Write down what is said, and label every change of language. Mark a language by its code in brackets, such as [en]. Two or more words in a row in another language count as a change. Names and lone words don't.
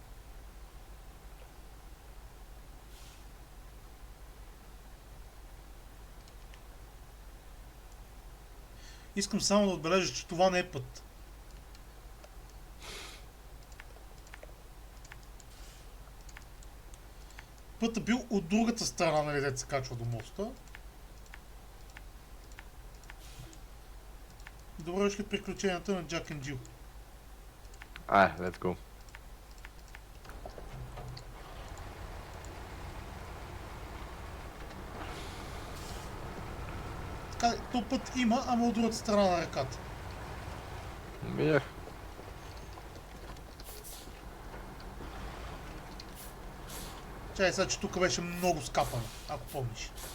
[bg] Искам само да отбележа, че това не е път. Пътът бил от другата страна, нали, дето се качва до моста. Добре дошли приключенията на Джак and Джил. [en] Let's go. [bg] Така, то път има, ама от другата страна на реката. Видях. Чай сега, че тук беше много скапано, ако помниш.